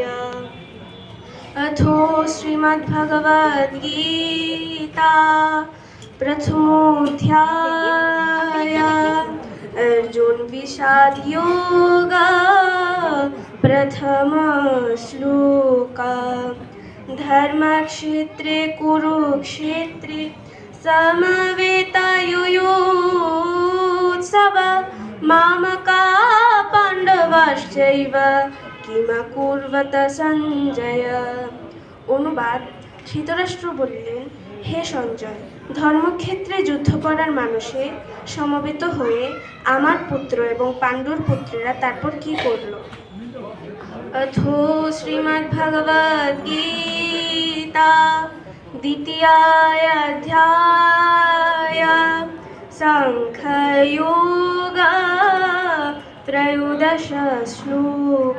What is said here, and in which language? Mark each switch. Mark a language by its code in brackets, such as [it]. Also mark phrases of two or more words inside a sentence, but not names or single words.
[sa] अथो श्रीमद्भगवद्गीता प्रथमोऽध्याय अर्जुन विषाद योग प्रथम श्लोक। धर्मक्षेत्रे कुरुक्षेत्रे समवेतायुयुत्सव मामका पाण्डवाश्चैव किमकुर्वत সঞ্জয়। [bn] অনুবাদ: ধৃতরাষ্ট্র বললেন, হে সঞ্জয়, ধর্মক্ষেত্রে যুদ্ধ করার মানুষে সমবেত হয়ে আমার পুত্র এবং পাণ্ডুর পুত্রেরা তারপর কি করল? [sa] অথো শ্রীমদ্ভগবদ্গীতা দ্বিতীয় অধ্যায় সাংখ্যযোগ ত্রয়োদশ শ্লোক।